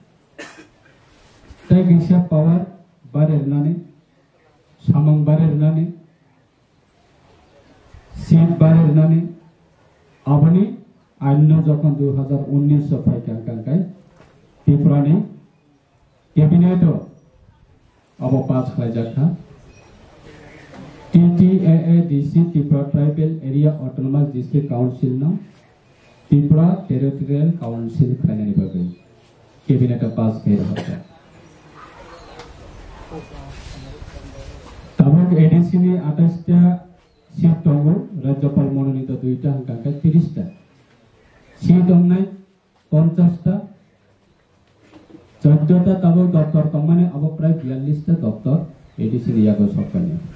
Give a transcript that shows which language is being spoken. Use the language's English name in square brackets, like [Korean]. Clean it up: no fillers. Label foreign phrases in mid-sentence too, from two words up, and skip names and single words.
[Bodo] तै गैसा पावर बारेरनानै सामं बारेरनानै सीट बारेरनानै अपनी आइन जखन 2019 फाइकांकाय त्रिपुरानि कैबिनेट अब पास खालायजाखा TTAADC Tripura Tribal Area Autonomous District Council no Tripura Territorial Council खालायनायनि बागै कैबिनेट पास खालायजाखा तबक ADC नि 28 टा सीट दङ राज्यपाल मनोनीत 2 टा हांकांका 30 टा सीट दंनाय 50 टा 14 टा तबक दफ्तर तमाने अब प्राय 42 टा दफ्तर ADC नि यागो सरकारनि